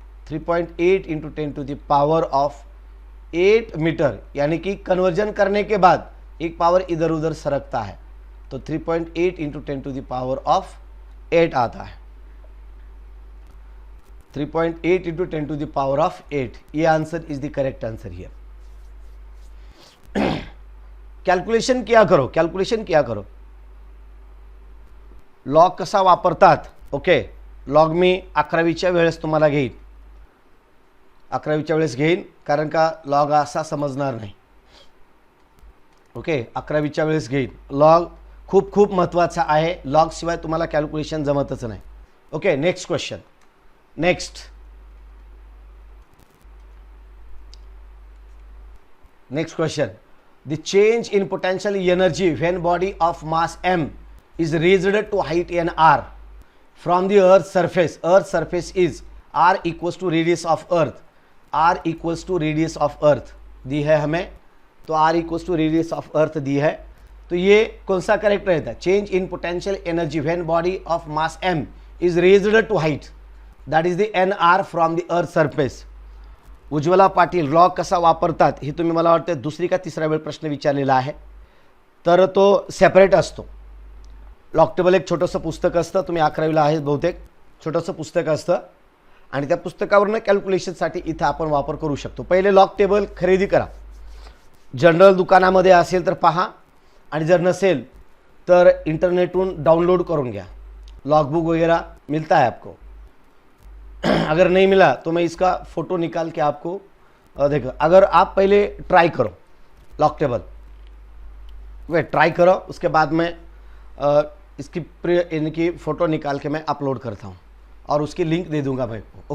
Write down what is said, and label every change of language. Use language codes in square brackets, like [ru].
[hi] 3.8 into 10 to the power of 8 metre, यानी कि conversion करने के बाद एक पावर इधर उधर सरकता है, तो 3.8 into 10 to the power of 8 आता है, 3.8 into 10 to the power of 8। [en] ये answer is the correct answer here. [hi] Calculation किया करो, [mr] लॉग कसा वापरतात, ओके, लॉग मी 11वीच्या वेळेस तुम्हाला घेईन, 11वीच्या वेळेस घेईन, कारण का लॉग असा समजणार नाही, ओके, 11वीच्या वेळेस घेईन। लॉग खूप महत्त्वाचा आहे, लॉग शिवाय तुम्हाला कॅल्क्युलेशन जमतच नाही। [en] Okay, next question, next question, the change in potential energy when body of mass m is raised to height n r from the earth surface. Earth surface is r equals to radius of earth. r equals to radius of earth [hi] दी है हमें, तो [en] r equals to radius of earth [hi] दी है. तो ये कौन सा correct रहता है? [en] Change in potential energy when body of mass m is raised to height, that is the nr from the earth surface. [mr] Ujjwala Patil, law कसा वापरतात हे तुम्ही मला वाटतं दुसरी का तिसरा वेळ प्रश्न विचारलेला आहे. तर तो सेपरेट असतो. लॉक टेबल एक छोटंसं पुस्तक असतं, तुम्ही 11वीला आहेत बहुतेक, छोटंसं पुस्तक असतं आणि त्या पुस्तकावरनं कॅल्क्युलेशनसाठी इथं आपण वापर करू शकतो. पहिले लॉक टेबल खरेदी करा. जनरल दुकानामध्ये असेल तर पहा आणि जर नसेल तर इंटरनेटवरून डाउनलोड करून घ्या. [hi] लॉगबुक वगैरह मिलता है आपको. अगर नहीं मिला तो मैं इसका फ़ोटो निकाल के आपको देखो. अगर आप पहले ट्राई करो लॉक टेबल, वे ट्राई करो, उसके बाद में इसकी इनकी फ़ोटो निकाल के मैं अपलोड करता हूँ और उसकी लिंक दे दूंगा भाई को.